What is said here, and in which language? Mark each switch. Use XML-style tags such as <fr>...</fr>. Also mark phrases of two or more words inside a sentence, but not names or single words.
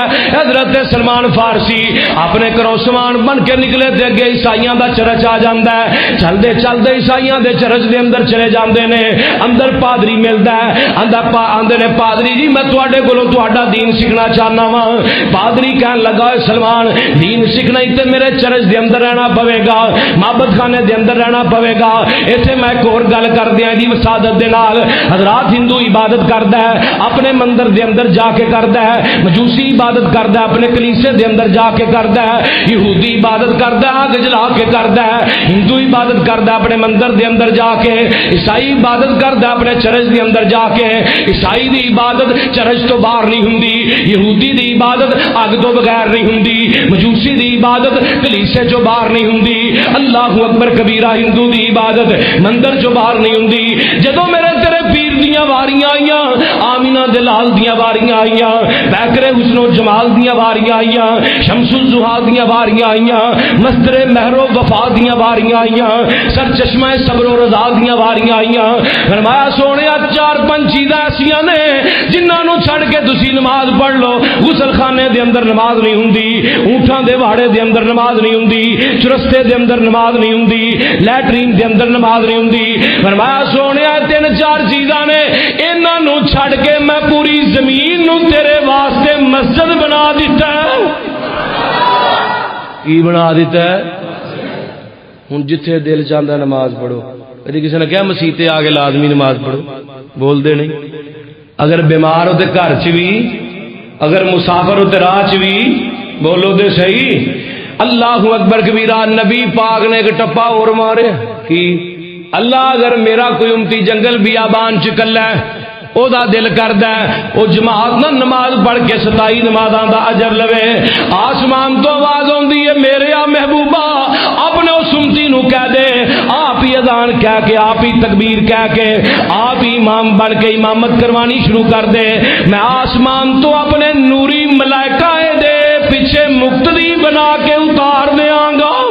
<pa>حضرت سلمان فارسی اپنے گھروں سامان بن کے نکلے تے اگے عیسائیاں دا چرچ آ جاندا ہے، چلدے چلدے عیسائیاں دے چرچ دے اندر چلے جاندے نے، اندر پادری ملدا ہے، آندے نے پادری جی میں تواڈے کولوں تہاڈا دین سیکھنا چاہنا وا۔ پادری کہن لگا سلمان دین سیکھنا ہی تے میرے چرچ دے اندر رہنا پوے گا، معبد خانے دے اندر رہنا پوے گا۔ ایتھے میں ایک اور گل کر دیاں دی وسادت دے نال، حضرات ہندو عبادت کردا ہے، اپنے اپنے مندر دے اندر جا کے کردا ہے، مجوسی عبادت کردا ہے اپنے کلیسے دے اندر جا کے کردا ہے، یہودی عبادت کردا ہے آگ جلا کے کردا ہے، ہندو عبادت کردا ہے اپنے مندر دے اندر جا کے، عیسائی عبادت کردا ہے اپنے چرچ دے اندر جا کے۔ عیسائی دی عبادت چرچ تو باہر نہیں ہوندی، یہودی دی عبادت اگ تو بغیر نہیں ہوندی، مجوسی دی عبادت کلیسے چوں باہر نہیں ہوندی،</pa> <ar>اللہ اکبر کبیرہ</ar> <pa>ہندو دی عبادت مندر چوں باہر نہیں ہوندی۔ جدوں میرے تیرے پیر دیاں واریاں آئیاں، آمینہ دے لال دیاں واریاں آئیاں، بیکر حسن و جمال دیاں واریاں آئیاں، شمس الضحیٰ دیاں واریاں آئیاں، مصدر مہر و وفا دیاں واریاں آئیاں، سر چشمہ صبر و رضا دیاں واریاں آئیاں۔ فرمایا سونیا چار پنج چیزاں ایسیاں نے جنہاں نو چھڑ کے تسی نماز پڑھ لو، غسل خانے دے اندر نماز نہیں ہوندی، اونٹاں دے واڑے دے اندر نماز نہیں ہوندی، چرستے دے اندر نماز نہیں ہوندی، لیٹرین دے اندر نماز نہیں ہوندی۔ فرمایا سونیا تین چار چیزاں نے انہاں نو چھڑ کے میں پوری زمین نو تیرے واسطے مسجد بنا دیتا ہے۔ کی بنا دیتا ہے؟ ہن جتھے دل چاہتا نماز پڑھو۔ کدی کسی نے کہا مسیتے آ کے لازمی نماز پڑھو؟ بول دے نہیں۔ اگر بیمار ہو تے گھر چ بھی، اگر مسافر ہو تے راہ چ بھی، بولو دے صحیح۔</pa> <ar>اللہ اکبر کبیرہ۔</ar> <pa>نبی پاک نے ایک ٹپا اور مارے کہ اللہ اگر میرا کوئی امتی جنگل بیابان چ کلا ہے، او دا دل کردا ہے او جماعت نہ نماز پڑھ کے 27 نمازاں دا اجر لوے، آسمان تو آواز ہوندی ہے میرے آ محبوبہ اپنے اس امتی نو کہہ دے آپ ہی اذان کہہ کے، آپ ہی تکبیر کہہ کے، آپ ہی امام بن کے امامت کروانی شروع کر دے، میں آسمان تو اپنے نوری ملائکہ دے پیچھے مقتدی بنا کے اتار دیاں گا۔</pa>